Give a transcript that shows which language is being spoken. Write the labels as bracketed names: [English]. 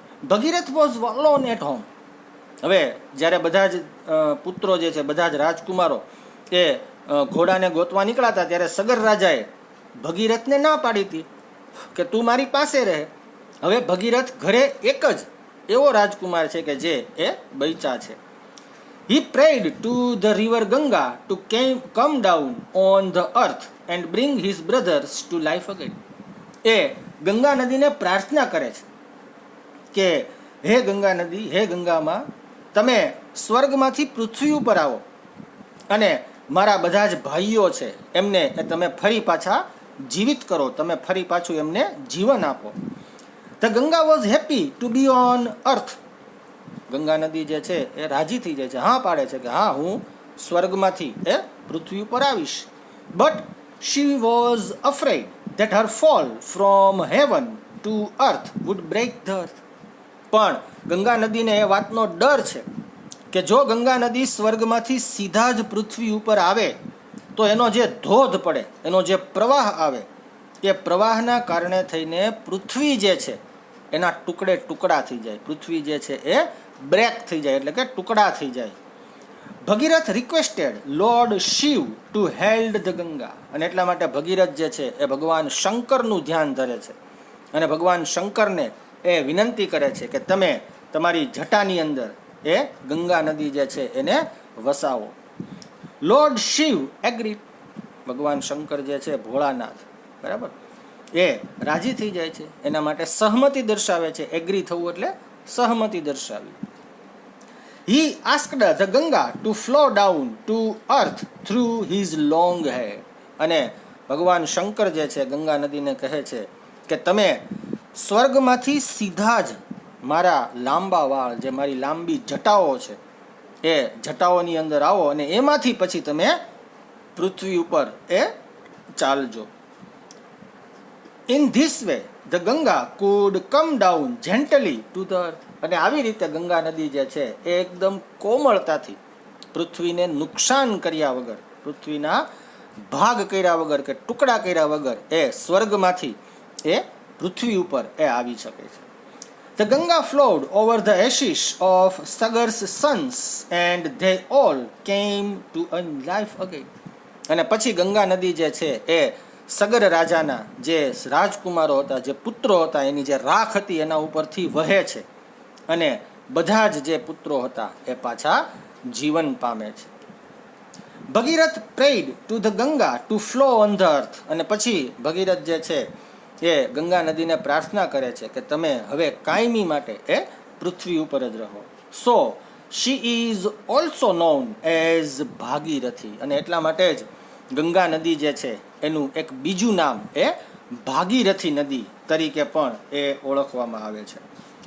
[English] Bhagirath was alone at home. [Gujarati] હવે જ્યારે બધા જ પુત્રો જે છે, બધા જ રાજકુમારો એ ઘોડાને ગોતવા નીકળ્યા ત્યારે સગર રાજાએ ભગીરથને ના પાડી હતી કે તું મારી પાસે રહે. હવે ભગીરથ ઘરે એક જ એવો રાજકુમાર છે કે જે એ બૈચા છે. [English] He prayed to the river Ganga to come down on the earth and bring his brothers to life again. [Gujarati] એ ગંગા નદીને પ્રાર્થના કરે છે કે હે ગંગા નદી, હે ગંગામાં, તમે સ્વર્ગમાંથી પૃથ્વી ઉપર આવો અને મારા બધા જ ભાઈઓ છે એમને તમે ફરી પાછા જીવિત કરો, તમે ફરી પાછું એમને જીવન આપો. [English] The Ganga was happy to be on earth. [Gujarati] ગંગા નદી જે છે એ રાજી થઈ જાય છે, હા પાડે છે કે હા હું સ્વર્ગમાંથી એ પૃથ્વી ઉપર આવીશ. [English] But she was afraid that her fall from heaven to earth would break the earth. [Gujarati] પણ ગંગા નદીને એ વાતનો ડર છે કે જો ગંગા નદી સ્વર્ગમાંથી સીધા જ પૃથ્વી ઉપર આવે તો એનો જે ધોધ પડે, એનો જે પ્રવાહ આવે, એ પ્રવાહના કારણે થઈને પૃથ્વી જે છે એના ટુકડે ટુકડા થઈ જાય, પૃથ્વી જે છે એ બ્રેક થઈ જાય એટલે કે ટુકડા થઈ જાય. [English] Bhagirath requested lord Shiva to held the Ganga. [Gujarati] અને એટલા માટે ભગીરથ જે છે એ ભગવાન શંકરનું ધ્યાન ધરે છે અને ભગવાન શંકરને એ વિનંતી કરે છે કે તમે તમારી જટાની અંદર એ ગંગા નદી જે છે એને વસાવો. [English] Lord Shiva agree. [Gujarati] ભગવાન શંકર જે છે ભોળાનાથ, બરાબર, એ રાજી થઈ જાય છે, એના માટે સહમતિ દર્શાવે છે. એગ્રી થવું એટલે સહમતિ દર્શાવી. [English] He asked the Ganga to flow down to earth through his long hair. [Gujarati] અને ભગવાન શંકર જે છે ગંગા નદીને કહે છે કે તમે સ્વર્ગમાંથી સીધા જ મારા લાંબા વાળ, જે મારી લાંબી જટાઓ છે, એ જટાઓની અંદર આવો અને એમાંથી પછી તમે પૃથ્વી ઉપર એ ચાલજો. [English] In this way the Ganga could come down gently to the earth. [Gujarati] અને આવી રીતે ગંગા નદી જે છે એ એકદમ કોમળતાથી પૃથ્વીને નુકસાન કર્યા વગર, પૃથ્વીના ભાગ કર્યા વગર કે ટુકડા કર્યા વગર એ સ્વર્ગમાંથી એ પૃથ્વી ઉપર એ આવી શકે છે. [English] The Ganga flowed over the ashes of Sagar's sons and they all came to a life again. [Gujarati] અને પછી ગંગા નદી જે છે એ સગર રાજાના જે રાજકુમારો હતા, જે પુત્રો હતા, એની જે રાખ હતી એના ઉપરથી વહે છે અને બધા જ જે પુત્રો હતા એ પાછા જીવન પામે છે. [English] Bhagirath prayed to the Ganga to flow on the earth. [Gujarati] અને પછી ભગીરથ જે છે એ ગંગા નદીને પ્રાર્થના કરે છે કે તમે હવે કાયમી માટે એ પૃથ્વી ઉપર જ રહો. [English] So she is also known as Bhagirathi. [Gujarati] અને એટલા માટે જ ગંગા નદી જે છે એનું એક બીજું નામ એ ભાગીરથી નદી તરીકે પણ એ ઓળખવામાં આવે છે.